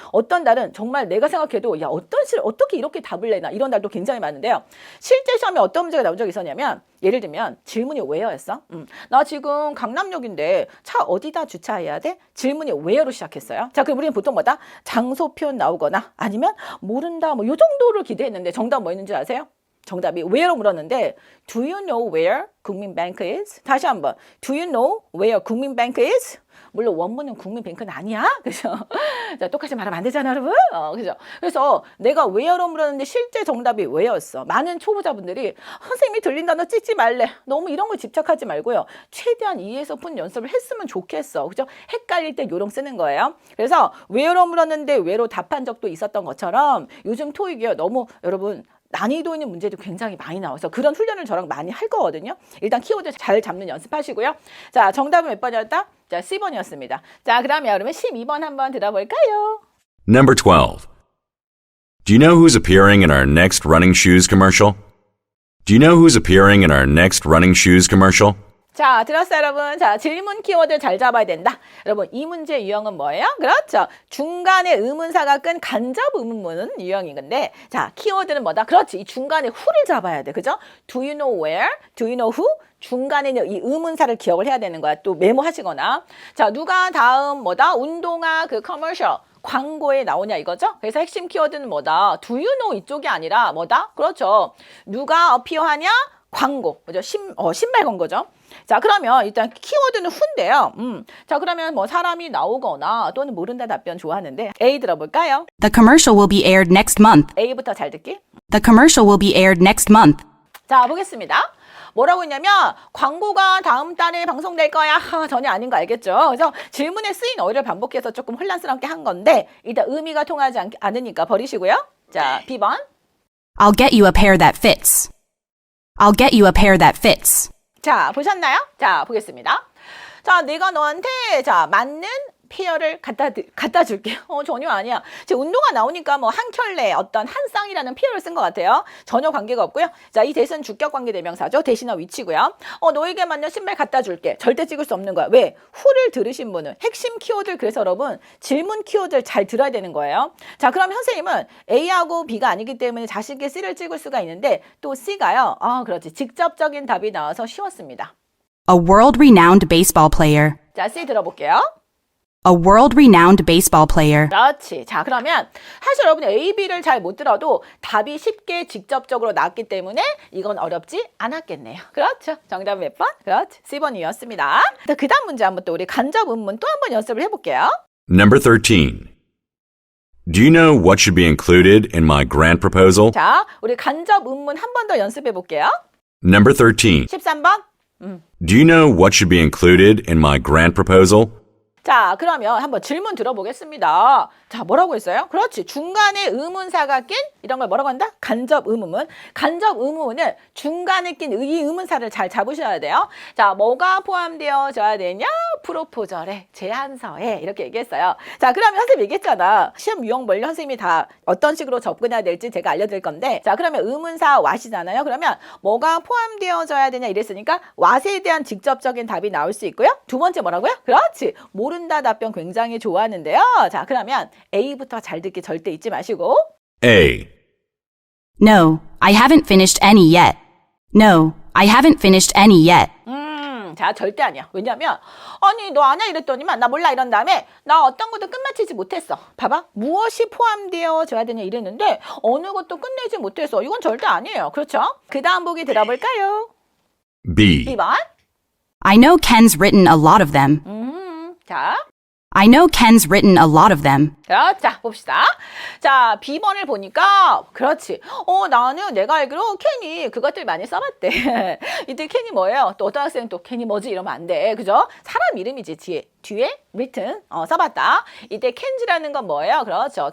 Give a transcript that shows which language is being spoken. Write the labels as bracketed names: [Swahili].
[Korean] 어떤 날은 정말 내가 생각해도 야 어떻게 이렇게 답을 내나 이런 날도 굉장히 많은데요. 실제 시험에 어떤 문제가 나온 적이 있었냐면 예를 들면 질문이 where였어? 나 지금 강남역인데 차 어디다 주차해야 돼? 질문이 where로 시작했어요. 자, 그럼 우리는 보통 뭐다? 장소 표현 나오거나 아니면 모른다 뭐 요 정도를 기대했는데 정답 뭐 있는지 아세요? 정답이 where로 물었는데 [English] Do you know where 국민뱅크 is? [Korean] 다시 한번 [English] Do you know where 국민뱅크 is? [Korean] 물론 원문은 국민뱅크는 아니야. 그죠? 자, 똑같이 말하면 안 되잖아, 여러분. 그죠? 그래서 내가 where로 물었는데 실제 정답이 where였어. 많은 초보자분들이 선생님이 들린 단어 찍지 말래. 너무 이런 거 집착하지 말고요. 최대한 이해해서 푼 연습을 했으면 좋겠어. 그죠? 헷갈릴 때 요령 쓰는 거예요. 그래서 where로 물었는데 where로 답한 적도 있었던 것처럼 요즘 토익이요. 너무 여러분 난이도 있는 문제도 굉장히 많이 나와서 그런 훈련을 저랑 많이 할 거거든요. 일단 키워드 잘 잡는 연습하시고요. 자, 정답은 몇 번이었다? 자, C번이었습니다. 자, 그러면 여러분 12번 한번 들어볼까요? [English] Number 12. Do you know who's appearing in our next running shoes commercial? Do you know who's appearing in our next running shoes commercial? [Korean] 자, 들었어요, 여러분? 자, 질문 키워드 잘 잡아야 된다. 여러분, 이 문제 유형은 뭐예요? 그렇죠. 중간에 의문사가 끈 간접 의문문은 유형인 건데, 자, 키워드는 뭐다? 그렇지. 이 중간에 who를 잡아야 돼. [English] 그죠? Do you know where? Do you know who? [Korean] 중간에 이 의문사를 기억을 해야 되는 거야. 또 메모하시거나. 자, 누가 다음 뭐다? 운동화 그 커머셜. 광고에 나오냐 이거죠? 그래서 핵심 키워드는 뭐다? [English] Do you know [Korean] 이쪽이 아니라 뭐다? 그렇죠. 누가 어피어하냐? 광고. 그죠? 신발 광고죠. 자, 그러면 일단 키워드는 who인데요. 자, 그러면 뭐 사람이 나오거나 또는 모른다 답변 좋아하는데 A 들어볼까요? [English] The commercial will be aired next month. [Korean] A부터 잘 듣기. [English] The commercial will be aired next month. [Korean] 자, 보겠습니다. 뭐라고 했냐면 광고가 다음 달에 방송될 거야. 전혀 아닌 거 알겠죠? 그래서 질문에 쓰인 어휘를 반복해서 조금 혼란스럽게 한 건데 일단 의미가 통하지 않으니까 버리시고요. 자, B번. [English] I'll get you a pair that fits. I'll get you a pair that fits. [Korean] 자, 보셨나요? 자, 보겠습니다. 자, 내가 너한테 자 맞는 페어를 갖다 줄게. 전혀 아니야. 지금 운동화 나오니까 뭐 한 켤레 어떤 한 쌍이라는 페어를 쓴 것 같아요. 전혀 관계가 없고요. 자, 이 대신 주격 관계 대명사죠. 대신어 위치고요. 너에게 맞는 신발 갖다 줄게. 절대 찍을 수 없는 거야. 왜? who를 들으신 분은 핵심 키워드를 그래서 여러분 질문 키워드를 잘 들어야 되는 거예요. 자, 그럼 선생님은 A하고 B가 아니기 때문에 자식의 C를 찍을 수가 있는데 또 C가요. 그렇지. 직접적인 답이 나와서 쉬웠습니다. [English] A world-renowned baseball player. [Korean] 자, C 들어볼게요. [English] A world-renowned baseball player. [Korean] 그렇지. 자, 그러면 사실 여러분이 A, B를 잘 못 들어도 답이 쉽게 직접적으로 나왔기 때문에 이건 어렵지 않았겠네요. 그렇죠. 정답 몇 번? 그렇지. C번이었습니다. 그 다음 문제 한번 또 우리 간접 의문 또 한번 연습을 해볼게요. [English] Number 13. Do you know what should be included in my grant proposal? [Korean] 자, 우리 간접 의문 한 번 더 연습해 볼게요. [English] Number 13. [Korean] 13번. [English] Do you know what should be included in my grant proposal? [Korean] 자, 그러면 한번 질문 들어보겠습니다. 자, 뭐라고 했어요? 그렇지. 중간에 의문사가 낀 이런 걸 뭐라고 한다? 간접 의문문. 간접 의문문을 중간에 낀 이 의문사를 잘 잡으셔야 돼요. 자, 뭐가 포함되어져야 되냐? 프로포절에, 제안서에 이렇게 얘기했어요. 자, 그러면 선생님 얘기했잖아. 시험 유형 원리 선생님이 다 어떤 식으로 접근해야 될지 제가 알려드릴 건데 자, 그러면 의문사 what이잖아요. 그러면 뭐가 포함되어져야 되냐 이랬으니까 what에 대한 직접적인 답이 나올 수 있고요. 두 번째 뭐라고요? 그렇지. 모른다 답변 굉장히 좋아하는데요. 자, 그러면 A부터 잘 듣기 절대 잊지 마시고. [English] A. No, I haven't finished any yet. No, I haven't finished any yet. [Korean] 자, 절대 아니야. 왜냐면 아니 너 아냐 이랬더니만 나 몰라 이런 다음에 나 어떤 것도 끝마치지 못했어. 봐봐. 무엇이 포함되어져야 되냐 이랬는데 어느 것도 끝내지 못했어. 이건 절대 아니에요. 그렇죠? 그 다음 보기 들어볼까요? [English] B. [Korean] 2번. [English] I know Ken's written a lot of them. [Korean] 자. [English] I know Ken's written a lot of them. [Korean] 자, 봅시다. 자, B번을 보니까 그렇지. 나는 내가 알기로 켄이 그것들 많이 써봤대. 이때 켄이 뭐예요? 또 어떤 학생은 또 켄이 뭐지? 이러면 안 돼. 그죠? 사람 이름이지. 뒤에 written 써봤다. 이때 켄즈라는 건 뭐예요? 그렇죠.